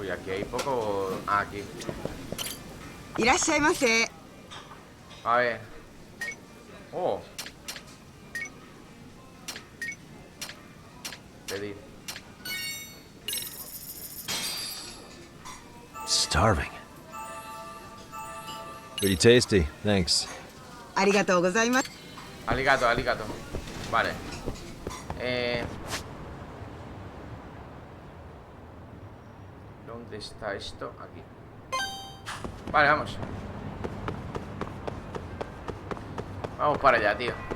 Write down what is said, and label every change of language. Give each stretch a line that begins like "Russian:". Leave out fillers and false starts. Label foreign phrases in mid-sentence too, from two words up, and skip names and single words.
Spanish: Aquí hay poco... Ah, aquí.
Japanese: いらっしゃいませ。
Spanish: A ver. Oh. Pedir. Starving.
English: Pretty tasty, thanks.
Japanese: ありがとうございます。ありがとう、ありがとう.
Spanish: Vale. ¿Dónde está esto? Aquí. Vale, vamos. Vamos para allá, tío.